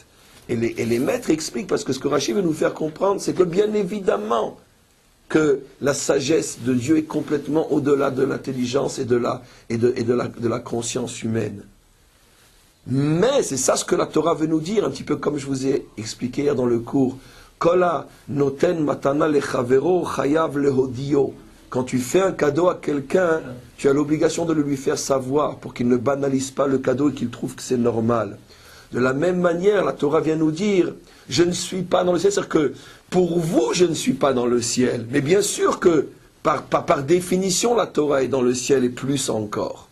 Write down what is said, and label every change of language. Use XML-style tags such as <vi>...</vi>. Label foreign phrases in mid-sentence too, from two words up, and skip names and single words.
<fr>Et les maîtres expliquent, parce que ce que Rashi veut nous faire comprendre, c'est que bien évidemment que la sagesse de Dieu est complètement au-delà de l'intelligence et de la conscience humaine. Mais c'est ça ce que la Torah veut nous dire, un petit peu comme je vous ai expliqué hier dans le cours.</fr> <he>כל הנותן מתנה לחברו חייב להודיעו.</he> <fr>Quand tu fais un cadeau à quelqu'un, tu as l'obligation de le lui faire savoir pour qu'il ne banalise pas le cadeau et qu'il trouve que c'est normal. De la même manière, la Torah vient nous dire, je ne suis pas dans le ciel, c'est-à-dire que pour vous, je ne suis pas dans le ciel. Mais bien sûr que, par définition, la Torah est dans le ciel et plus encore.</fr>